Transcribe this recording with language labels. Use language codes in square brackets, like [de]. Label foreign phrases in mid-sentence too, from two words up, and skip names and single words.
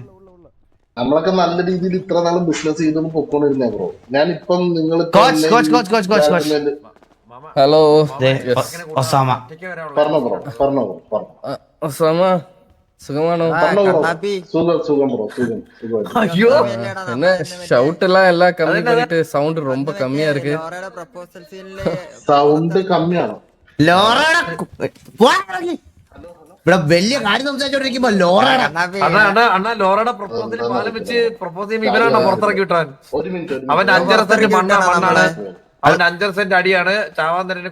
[ml] നമ്മളൊക്കെ നല്ല രീതിയിൽ ഇത്ര നാളും ബിസിനസ് ചെയ്തൊന്നും പൊക്കോണ്ടിരുന്നേ ബ്രോ. ഞാനിപ്പം നിങ്ങൾ ഹലോ ഒസാമ പറഞ്ഞോ ബ്രോ പറഞ്ഞോ. ഒസാമ സുഖമാണോ? സുഖം ബ്രോ സുഖം. അയ്യോ [ta] என்ன ஷவுட் எல்லாம் கம்மி பண்ணிட்டு சவுண்ட் ரொம்ப கம்மியா இருக்கு. [ml] സൗണ്ട് കമ്മിയാണോ? ഇവിടെ വലിയ കാര്യം സംസാരിച്ചോണ്ടിരിക്കുമ്പോ ലോറയുടെ അണ്ണാ ലോറയുടെ പ്രപ്പോസൽ പാലം വെച്ച് പ്രപ്പോസ് ചെയ്യുമ്പോ ഇവനാണ് പുറത്തിറക്കി വിട്ടാൻ. ഒരു മിനിറ്റ് അവന്റെ 5.5 സെന്റ് മണ്ണാണ്, അവന്റെ 5.5 സെന്റ് അടിയാണ് ചാവാൻ തന്നെ.